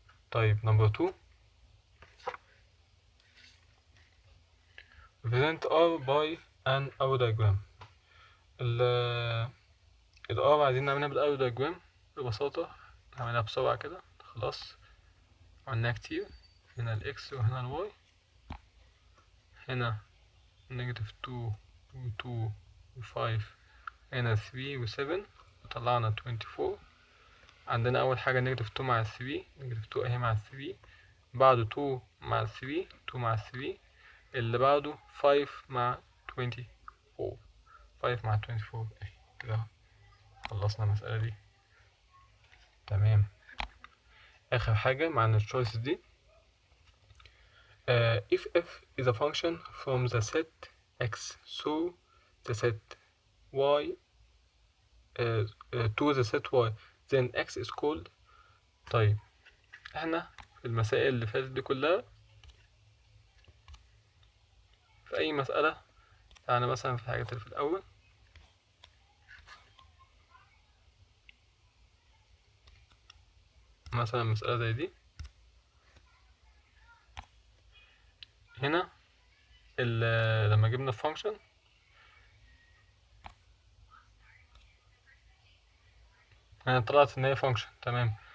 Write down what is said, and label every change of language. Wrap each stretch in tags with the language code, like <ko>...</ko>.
<ar>طيب نمبر 2</ar> <en>represent R by an arrow diagram.</en> <ar>ال R عايزين نعملها بالارو diagram ببساطة. نعملها بسرعة كده. خلاص عملناها كتير. هنا ال X وهنا ال Y. هنا -2 و2 و5 هنا 3 و7 وطلعنا 24. عندنا أول حاجة -2 مع 3 -2 أهي مع 3 بعده 2 مع 3 2 مع 3 اللي بعده 5 مع 24 5 مع 24 اهي كده خلصنا المسألة دي. تمام. آخر حاجة معنا الشويس دي.</ar> <en>if f is a function from the set x so the set y to the set y then x is called.</en> <ar>طيب احنا في المسائل اللي فاتت دي كلها في اي مسألة، يعني مثلا في الحاجات اللي في الاول مثلا مسألة زي دي هنا لما جبنا الفانكشن هنا طلعت ان هي فانكشن. تمام.</ar>